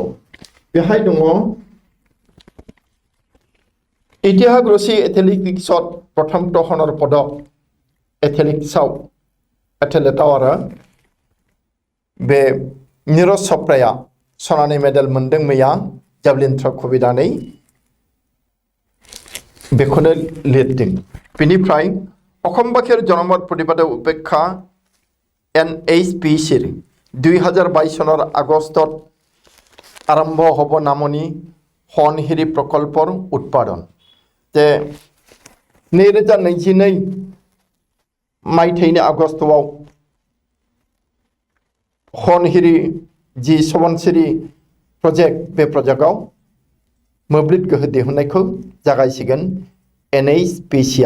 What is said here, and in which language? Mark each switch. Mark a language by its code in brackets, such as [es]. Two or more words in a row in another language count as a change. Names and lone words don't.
[brx] बेहाय दङ इतिहास रसि एथलेटिक्सत प्रथम दहनर पदक एथलेटिक्सआव एथलेटाव आरो बे नीरज चोप्राया सनानि मेडेल मोनदों मैया [en] javelin throw' [brx] खुबैनानै, बेखौनो लिरदों। बेनिफ्राय अखम बाखिर जनमत प्रतिबाद उपेक्षा [as] NHPCৰ 2022 চনৰ আগষ্টত আৰম্ভ হ'ব নামনি সোৱণশিৰি প্ৰকল্পৰ উৎপাদন। [brx] যে 2022 मायथाइनि आगस्तआव सोवणशिरि जि सोवणशिरि प्रजेक्ट, बे प्रजेक्टआव मोब्लिब गोहो दिहुननायखौ जागायसिगोन NHPCआ।